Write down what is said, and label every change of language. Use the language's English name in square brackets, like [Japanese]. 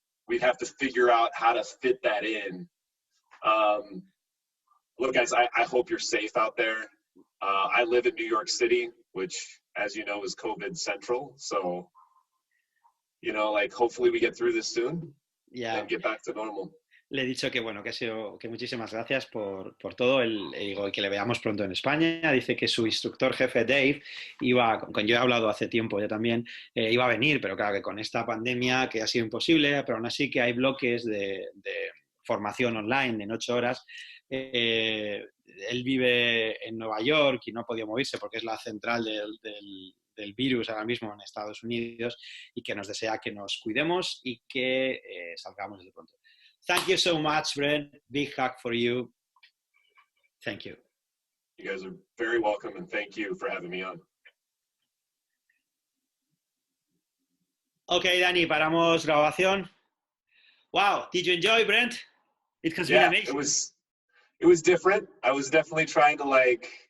[English] we'd have to figure out how to fit that in. Look, guys, I hope you're safe out there. I live in New York City, which, as you know, is COVID central. So, you know, like, hopefully we get through this soon and get back to normal. [Spanish] Le he dicho que bueno, que muchísimas gracias por todo, y que le veamos pronto en España. Dice que su instructor jefe Dave con yo he hablado hace tiempo ya también, iba a venir, pero claro que con esta pandemia que ha sido imposible, pero aún así que hay bloques de formación online en 8 horas. Él vive en Nueva York y no ha podido moverse porque es la central del virus ahora mismo en Estados Unidos, y que nos desea que nos cuidemos y que salgamos de pronto. [English] Thank you so much, Brent. Big hug for you. Thank you. You guys are very welcome, and thank you for having me on. [Spanish] Okay, Danny, paramos grabación. [English] Wow, did you enjoy, Brent? It has been amazing. It was different. I was definitely trying to, like,